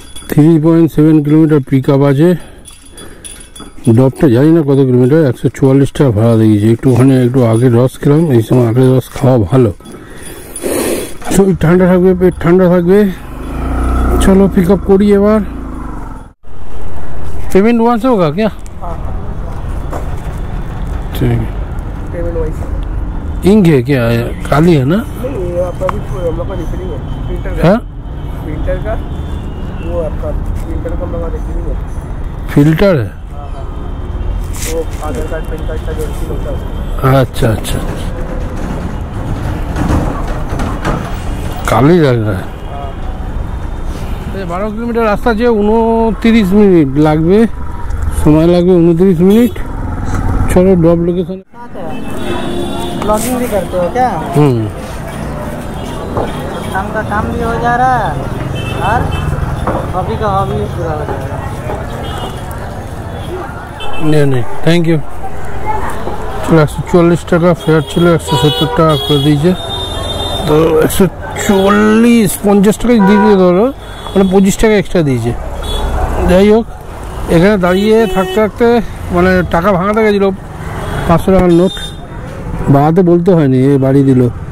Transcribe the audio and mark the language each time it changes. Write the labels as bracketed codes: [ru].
[bn] 3.7 kilometre pick up আছে। ড্রপটা জানি না কত কিলোমিটার, 144 টাকা ভাড়া দিয়েছে। একটু আগে রস খেলাম, এই সময় আগে রস খাওয়া ভালো, শরীর ঠান্ডা থাকবে, পেট ঠান্ডা থাকবে। [hi] चलो पिकअप करी एबार पेमेंट वहाँ से होगा क्या? ठीक है। पेमेंट वाइज इंक है क्या? काली है ना? नहीं, ये आपका भी हम लोग का रिफिलिंग है प्रिंटर का। हाँ प्रिंटर का वो आपका प्रिंटर का हम लोग का रिफिलिंग है। फिल्टर है। हाँ हाँ, वो आधार कार्ड पैन कार्ड का जो रिफिल होता है। अच्छा अच्छा, काली लग रहा है। 12 किलोमीटर रास्ता [bn] আছে, 29 মিনিট লাগবে, সময় লাগবে 29 মিনিট। চলো ড্রপ লোকেশন। [hi] ब्लॉगिंग भी करते हो क्या? काम का काम भी हो जा रहा है और हॉबी का हॉबी भी पूरा हो जाएगा। नहीं नहीं, थैंक यू। चलो [bn] 144 টাকা ফেয়ার ছিল, 170 টাকা করে দিয়েছে, তো 140 50 টাকা দিয়ে দিয়ে ধরো, মানে 25 টাকা এক্সট্রা দিয়েছে। যাই হোক, এখানে দাঁড়িয়ে থাকতে থাকতে মানে টাকা ভাঙাতে গেছিলো, 500 টাকার নোট বাড়াতে বলতে হয়নি, এ বাড়ি দিল।